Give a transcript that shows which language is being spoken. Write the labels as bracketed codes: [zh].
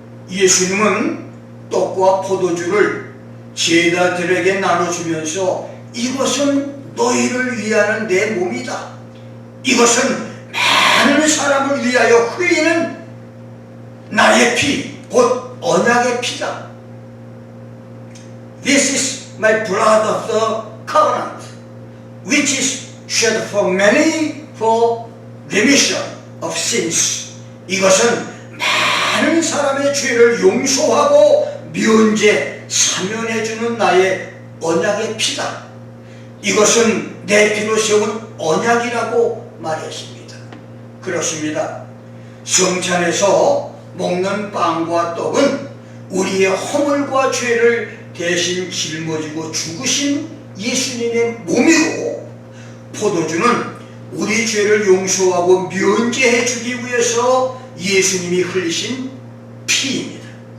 [ko] 예수님은 떡과 포도주를 제자들에게 나눠주면서 이것은 너희를 위하는 내 몸이다. 이것은 많은 사람을 위하여 흘리는 나의 피, 곧 언약의 피다. [en] This is my blood of the covenant, which is shed for many for remission of sins. [ko] 이것은 많은 사람의 죄를 용서하고 면제, 사면해주는 나의 언약의 피다. 이것은 내 피로 세운 언약이라고 말했습니다. 그렇습니다. 성찬에서 먹는 빵과 떡은 우리의 허물과 죄를 대신 짊어지고 죽으신 예수님의 몸이고, 포도주는 우리 죄를 용서하고 면제해 주기 위해서 예수님이 흘리신 피입니다.